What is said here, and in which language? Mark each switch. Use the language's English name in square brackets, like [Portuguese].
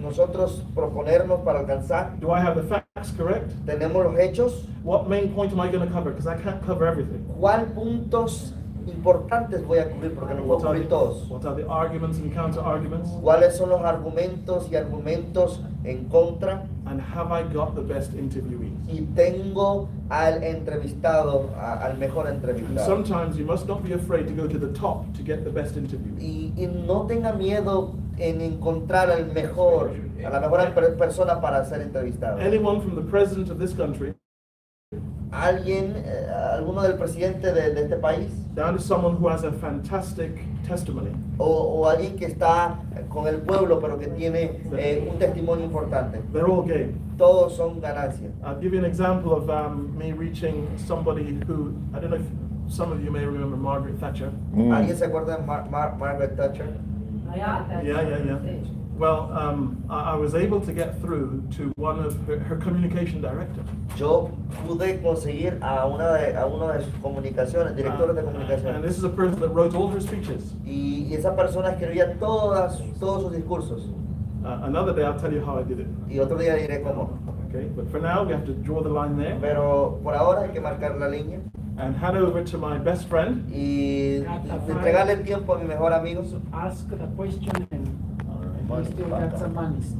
[Spanish] nosotros proponernos para alcanzar? [English] Do I have the facts correct? [Spanish] ¿Tenemos los hechos? [English] What main point am I going to cover? Because I can't cover everything. [Spanish] ¿Cuál puntos importantes voy a cubrir porque no puedo cubrir todos. [English] What are the arguments and counter-arguments? [Spanish] ¿Cuáles son los argumentos y argumentos en contra? [English] And have I got the best interviewees? [Spanish] Y tengo al entrevistado, al mejor [English] And [Spanish] entrevistado. [English] sometimes you must not be afraid to go to the top to get the best interview. [Spanish] Y no tenga miedo en encontrar al mejor, a la mejor persona para ser entrevistado. [English] Anyone from the president of this country [Spanish] Alguno del presidente de este país, [English] down to someone who has a fantastic testimony. [Spanish] o alguien que está con el pueblo pero que tiene un testimonio importante. [English] They're all game. [Spanish] Todos son ganancias. [English] I'll give you an example of me reaching somebody who, I don't know if some of you may remember Margaret Thatcher. [Spanish] ¿Alguien se acuerda de Margaret Thatcher? [English] Yeah. Well, I was able to get through to one of her communication director. [Spanish] Yo pude conseguir a uno de sus comunicaciones, directores de [English] And [Spanish] comunicación. [English] this is a person that wrote all her speeches. [Spanish] Y esa persona escribía todos sus discursos. [English] Another day I'll tell you how I did it. [Spanish] Y otro día diré cómo. [English] Okay, but for now we have to draw the line there [Spanish] Pero por ahora hay que marcar la línea [English] and hand over to my best friend. [Spanish] y entregarle el tiempo a mi mejor amigo. [English] Ask the question and we still got some money.